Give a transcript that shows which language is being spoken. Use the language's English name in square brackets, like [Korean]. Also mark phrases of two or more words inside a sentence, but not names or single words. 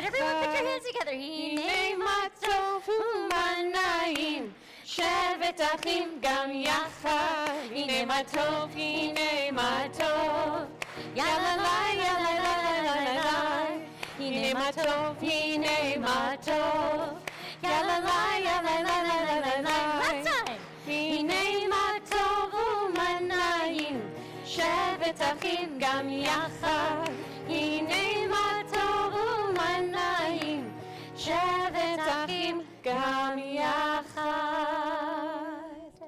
[English] Everyone put your hands together. [Hebrew] הנה מה טוב ומה נעים. שבת אחים גם יחד. הנה מה טוב, הנה מה טוב. Yalalai, yalalai, הנה מה טוב, הנה מה טוב. Yalalai, yalalai. [English] Last time. [Hebrew] הנה מה טוב ומה נעים. שבת אחים גם יחד. הנה מה טוב ומה נעים, שבת אחים גם יחד.